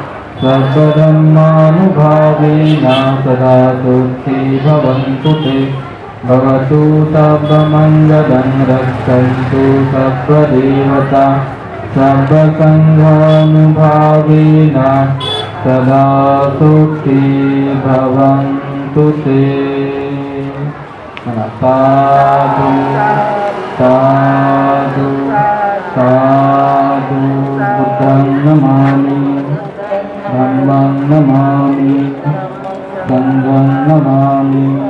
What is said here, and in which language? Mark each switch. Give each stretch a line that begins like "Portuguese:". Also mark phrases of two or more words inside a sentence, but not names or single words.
Pali: सर्वधर्मानुभावेन सदा सुखी भवन्तु ते भवतु सर्वमङ्गलं रक्षन्तु सर्वदेवता सर्वसङ्घानुभावेन सदा सुखी भवन्तु ते। साधु साधु साधु बुद्धं नमामि धम्मं नमामि संघं नमामि।